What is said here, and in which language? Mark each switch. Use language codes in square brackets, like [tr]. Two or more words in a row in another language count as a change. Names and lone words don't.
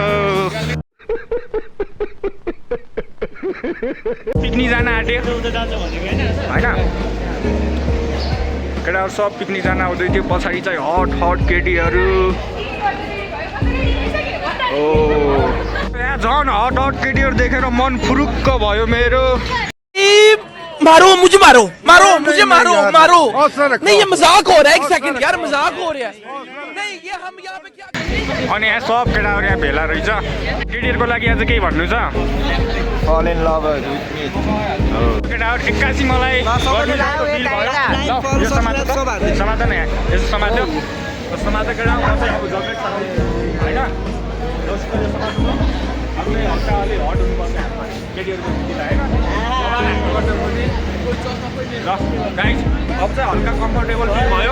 [ne] पिकनिक जान आँट्यो होइन। केटाहरू सब पिकनिक जान आउँदै थियो। पछाडि चाहिँ हट केटीहरू। यहाँ झन् हट केटीहरू देखेर मन फुरुक्क भयो मेरो। [hi] मारो मुझे मारो नहीं ये मजाक हो रहा है। एक सेकंड यार, मजाक हो रहा है। नहीं ये हम यहाँ पे क्या [ne] अनि यहाँ सब केटाहरू यहाँ भेला रहेछ केटीहरूको लागि आज केही भन्नु छ [en] Fall in love with me. [ne] केटाहरू एक्कासी मलाई गर्नु जस्तो feel भयो। ल, यो समातो त? समातो न यहाँ यसो समातो समातो केटा म चाहिँ अब जग्गा होइन जस्तो यो समातो अब चाहिँ हल्का अलि हट हुनुपर्छ हाम्रो केटीहरूको निम्ति त होइन ल गाइज अब चाहिँ हल्का [en] comfortable feel [ne] भयो